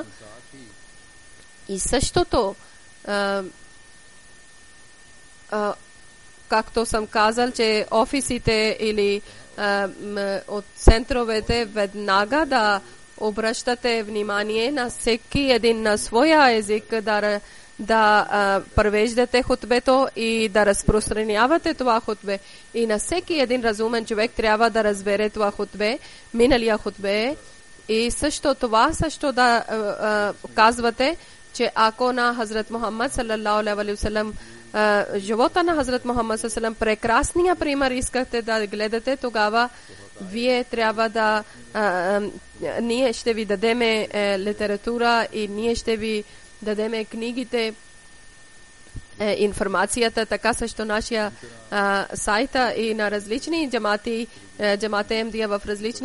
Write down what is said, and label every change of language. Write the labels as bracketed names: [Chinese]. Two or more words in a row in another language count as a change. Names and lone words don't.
[Bulgarian] И същото, както съм казал, че офисите или от центровете веднага да обръщате внимание на всеки един на своя език, да превеждате хутбето и да разпространявате това хутбе. И на всеки един разумен човек трябва да разбере това хутбе, миналия хутбе. И също да казвате, че ако на Хазрат Мухаммад [Arabic] صلى الله عليه وسلم, [Bulgarian] живота на Хазрат Мухаммад [Arabic] صلى الله عليه وسلم, [Bulgarian] прекрасния пример искате да гледате, тогава вие трябва да ние ще ви дадеме литература и ние ще ви дадеме книгите информацията, така също нашия сайта и на различни джамати, джамата Емдия в различни